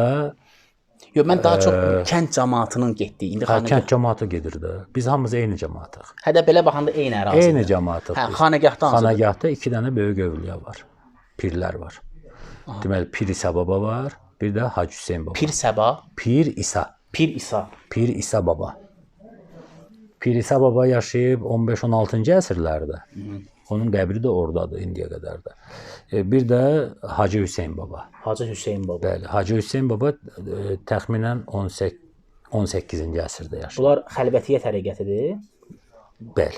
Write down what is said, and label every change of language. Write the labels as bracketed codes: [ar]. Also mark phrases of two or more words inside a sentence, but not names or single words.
[az] Yox, mən daha çox kənd cəmaatının getdiyi. İndi kənd cəmaatı gedir də. Biz hamımız eyni cəmaatıq. Hədə belə baxanda eyni ərazidir. Eyni cəmaatıq. Hə, Xanagahda hansıdır? Xanagahda 2 dənə böyük övliya var. Pirlər var. Deməli, Pir İsa baba var, bir də Hacı Hüseyn baba. Pir Səba? Pir İsa. Pir İsa. Pir İsa baba. Pir İsa baba yaşayıb 15-16-cı əsrlərdə. Onun qəbri də oradadır indiyə qədər də. Bir də Hacı Hüseyn baba. Hacı Hüseyn baba. Bəli, Hacı Hüseyn baba təxminən 18-ci əsrdə yaşayır. Bunlar xəlvətiyyə təriqətidir? Bəli.